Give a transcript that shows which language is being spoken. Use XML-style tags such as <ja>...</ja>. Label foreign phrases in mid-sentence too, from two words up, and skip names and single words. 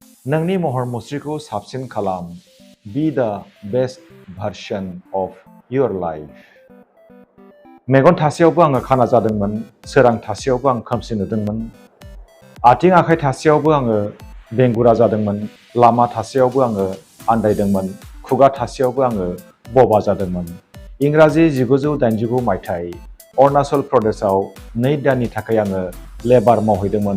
<brx>नोंनि महर मुस्रिखौ साबसिन खालाम।</brx> <en>Be the best version of your life.</en> <brx>मेगन थासेयावबो आङो खाना जादोंमोन, सोरां थासेयावबो आं खोमसि नुदोंमोन। आथिं आखाइ थासेयावबो आङो बेंगुरा जादोंमोन, लामा थासेयावबो आङो आन्दायदोंमोन, खुगा थासेयावबो आङो बबा जादोंमोन। इंराजि 1989 मायथाइ अरुणाचल प्रदेशआव 2 दाननि थाखाय आङो लेबार मावहैदोंमोन।</brx>